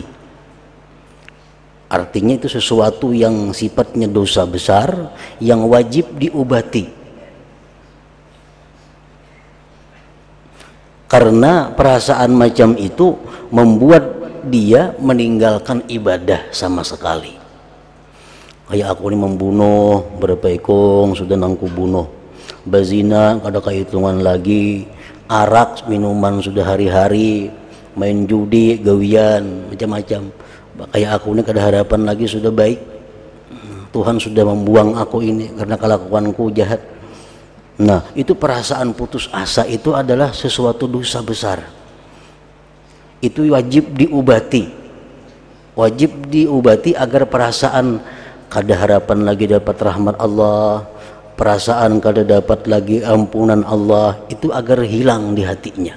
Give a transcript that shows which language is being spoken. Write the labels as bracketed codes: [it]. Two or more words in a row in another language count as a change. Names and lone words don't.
[id] Artinya itu sesuatu yang sifatnya dosa besar yang wajib diobati. Karena perasaan macam itu membuat dia meninggalkan ibadah sama sekali. [bjn] Kayak aku ini membunuh berapa ekong sudah nangku bunuh, bazina kada kehitungan lagi, arak minuman sudah hari-hari, main judi gawian macam-macam. [id] Kayak aku ini kada harapan lagi, sudah baik, Tuhan sudah membuang aku ini karena kelakuanku jahat. Nah, itu perasaan putus asa itu adalah sesuatu dosa besar. Itu wajib diobati, wajib diobati agar perasaan kada harapan lagi dapat rahmat Allah, perasaan kada dapat lagi ampunan Allah itu agar hilang di hatinya.